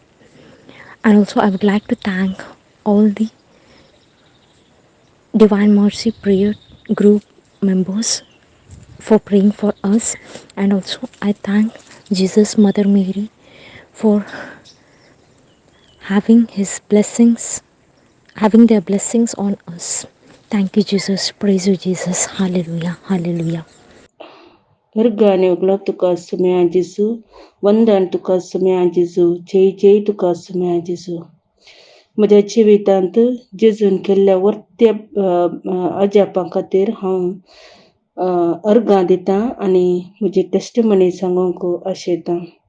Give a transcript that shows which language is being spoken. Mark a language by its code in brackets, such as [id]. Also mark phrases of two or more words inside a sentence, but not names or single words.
[en] And also I would like to thank all the Divine Mercy Prayer Group members for praying for us, and also I thank Jesus Mother Mary for having their blessings on us. Thank you, Jesus. Praise you, Jesus. Hallelujah. Hallelujah. [kok] Ergane uglab tuka sumya Jesu, वंदन तुका समेया जेजू जय जय तुका समेया जेजू म्हज्या जिवितांत जेजून केल्ल्या वर्त्या अजापां खातीर हांव अर्गां दितां आनी म्हजी टेस्टिमनी सांगूंक आशेतां.